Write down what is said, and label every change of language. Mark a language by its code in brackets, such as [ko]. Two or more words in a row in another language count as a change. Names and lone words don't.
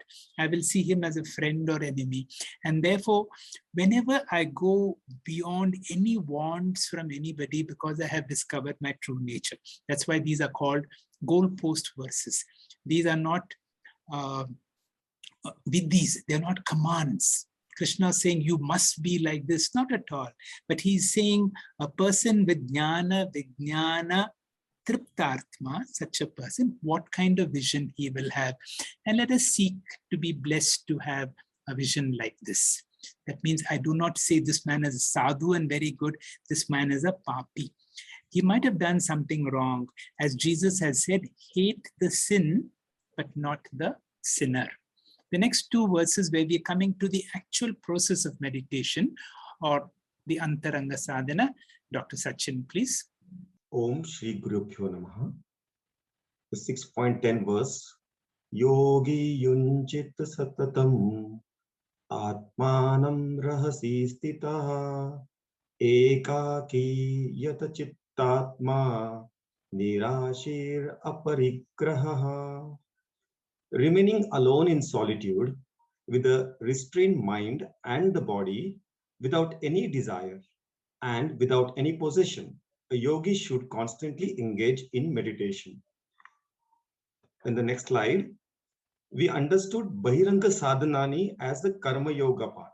[en] I will see him as a friend or enemy. And therefore, whenever I go beyond any wants from anybody, because I have discovered my true nature. That's why these are called goalpost verses. These are not they're not commands. Krishna is saying you must be like this, not at all. But he's saying a person with [sa] jnana, vijnana, triptartma, [en] such a person, what kind of vision he will have. And let us seek to be blessed to have a vision like this. That means I do not say this man is a sadhu and very good, this man is a papi. He might have done something wrong. As Jesus has said, hate the sin, but not the sinner. The next 2 verses where we are coming to the actual process of meditation or the [sa] Antaranga Sadhana. [en] Dr. Sachin, please. [sa] Om Shri Gurubhyo Namaha. [en] The 6.10 verse. [sa] Yogi yunchit satatam atmanam rahasi stitaha ekaki yata chittatma nirashir aparigraha. [en] Remaining alone in solitude with a restrained mind and the body without any desire and without any possession. A yogi should constantly engage in meditation. In the next slide, we understood [sa] Bahiranga Sadhanani [en] as the Karma Yoga part.